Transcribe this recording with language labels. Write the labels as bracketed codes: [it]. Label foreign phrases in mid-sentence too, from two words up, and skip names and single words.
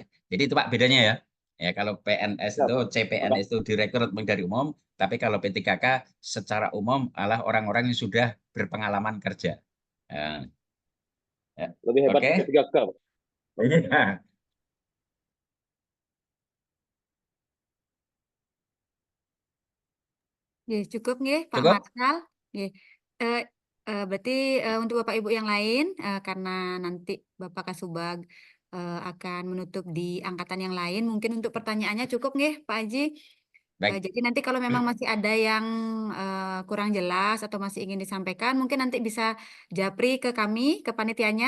[id] Jadi itu Pak bedanya ya. Ya kalau PNS itu CPNS itu direkrut dari umum, tapi kalau P3K secara umum adalah orang-orang yang sudah berpengalaman kerja. Lebih hebat Oke. P3K. Iya. Nggih, cukup nggih Pak Cukup? Marsal. Nggih. Berarti untuk Bapak Ibu yang lain, karena nanti Bapak Kasubag akan menutup di angkatan yang lain, mungkin untuk pertanyaannya cukup nggih Pak Haji. Baik, Jadi nanti kalau memang masih ada yang kurang jelas atau masih ingin disampaikan, mungkin nanti bisa japri ke kami, ke panitianya.